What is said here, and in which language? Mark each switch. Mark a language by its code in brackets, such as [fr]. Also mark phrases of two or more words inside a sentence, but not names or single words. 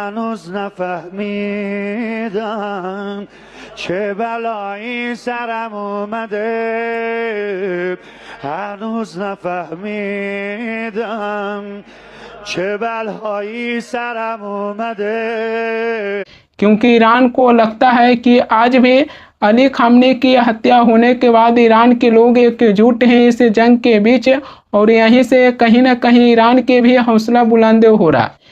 [fa] هنوز نفهمیدم چه بلایی سرم اومده هنوز نفهمیدم چه بلایی سرم اومده [hi] क्योंकि ईरान को लगता है कि आज भी अली खामने की हत्या होने के बाद ईरान के लोग एकजुट हैं इस जंग के बीच और यहीं से कहीं ना कहीं ईरान के भी हौसला बुलंद हो रहा है।